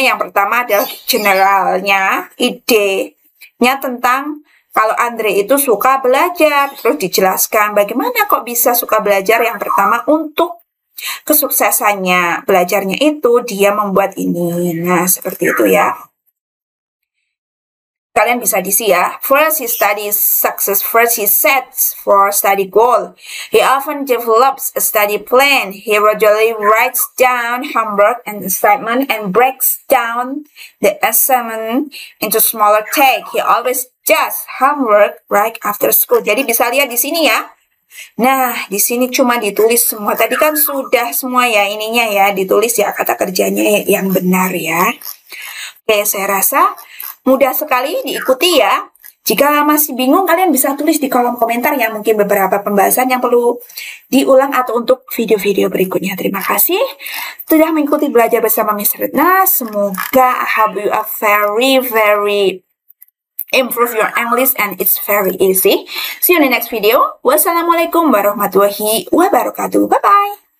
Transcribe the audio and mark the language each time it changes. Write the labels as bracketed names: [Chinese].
[Indonesian] Yang pertama adalah generalnya, idenya tentang kalau Andre itu suka belajar, terus dijelaskan bagaimana kok bisa suka belajar. Yang pertama, untuk kesuksesannya belajarnya itu dia membuat ini. Nah, seperti itu ya. Kalian bisa diisi ya. [English] First, he studies success. First, he sets for study goal. He often develops a study plan. He regularly writes down homework and assignment and breaks down the assignment into smaller tasks. He always does homework right after school. [Indonesian] Jadi bisa lihat di sini ya. Nah, di sini cuma ditulis semua. Tadi kan sudah semua ya ininya ya, ditulis ya kata kerjanya yang benar ya. Oke, saya rasa mudah sekali diikuti ya. Jika masih bingung, kalian bisa tulis di kolom komentar ya. Mungkin beberapa pembahasan yang perlu diulang atau untuk video-video berikutnya. Terima kasih sudah mengikuti belajar bersama Miss Retna. Semoga [English] I hope you are very improve your English and it's very easy. See you in the next video. Wassalamualaikum warahmatullahi wabarakatuh. Bye-bye.